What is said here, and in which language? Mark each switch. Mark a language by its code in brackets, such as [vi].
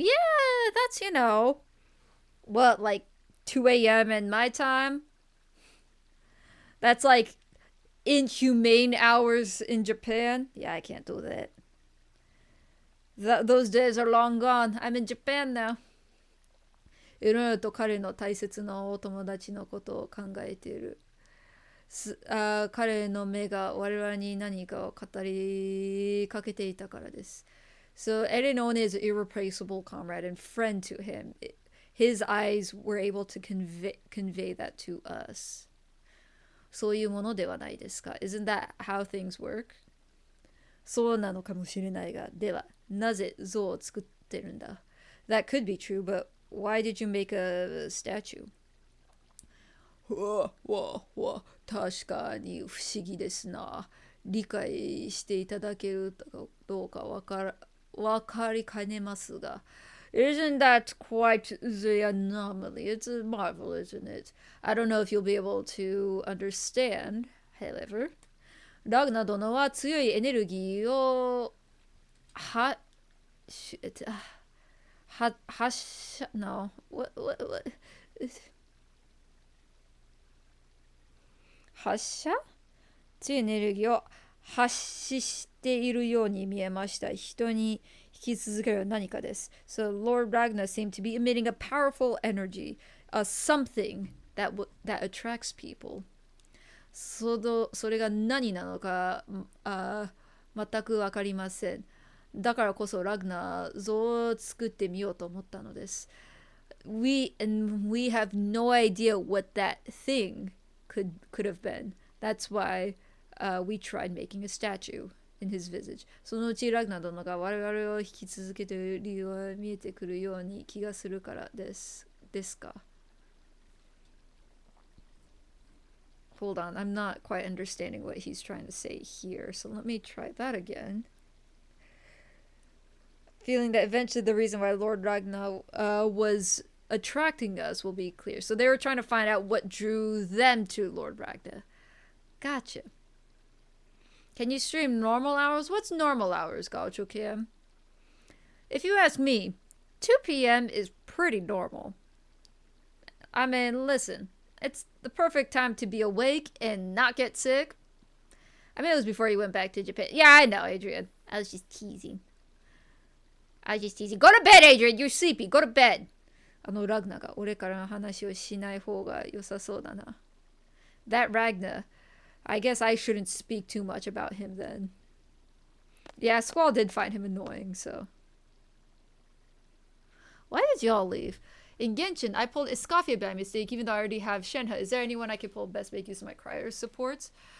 [en] Yeah, that's, what, like 2 a.m. in my time? That's like inhumane hours in Japan. Yeah, I can't do that. Those days are long gone. I'm in Japan now. [ja] いろいろと彼の大切なお友達のことを考えている。彼の目が我々に何かを語りかけていたからです。 [en] So Erinone is an irreplaceable comrade and friend to him. His eyes were able to convey that to us. [ja] そういうものではないですか? [en] Isn't that how things work? [ja] そうなのかもしれないが、では、なぜ像を作ってるんだ? [en] That could be true, but why did you make a statue? [ja] 確かに不思議ですな。理解していただけるかどうかわかりかねますが、 [en] Isn't that quite the anomaly? It's a marvel, isn't it? I don't know if you'll be able to understand, however. [ja] ラグナ殿は強いエネルギーをは、し、発射、 [en] no, what, [ja] 発射強いエネルギーを発しているように見えました。人に引き続ける何かです。 [en] So Lord Ragnar seemed to be emitting a powerful energy, something that attracts people. [ja] それが何なのか、全くわかりません。だからこそラグナー像を作ってみようと思ったのです。 [en] We have no idea what that thing could have been. That's why we tried making a statue in his visage. [ja] そのうちラグナー殿が我々を引き続けている理由が見えてくるように気がするからです。ですか。 [en] Hold on, I'm not quite understanding what he's trying to say here, so let me try that again. Feeling that eventually the reason why Lord Ragnar was attracting us will be clear. So they were trying to find out what drew them to Lord Ragnar. Gotcha. Can you stream normal hours? What's normal hours, Gaucho Cam? If you ask me, 2 p.m. is pretty normal. I mean, listen, it's the perfect time to be awake and not get sick. I mean, it was before you went back to Japan. Yeah, I know, Adrian. I was just teasing. Go to bed, Adrian! You're sleepy. Go to bed! [ja] ラグナが俺からの話をしない方が良さそうだな。 [en] That Ragnar. I guess I shouldn't speak too much about him then. Yeah, Squall did find him annoying, so. Why did y'all leave? In Genshin, I pulled Escafia by mistake, even though I already have Shenhe. Is there anyone I can pull best make use of my crier supports?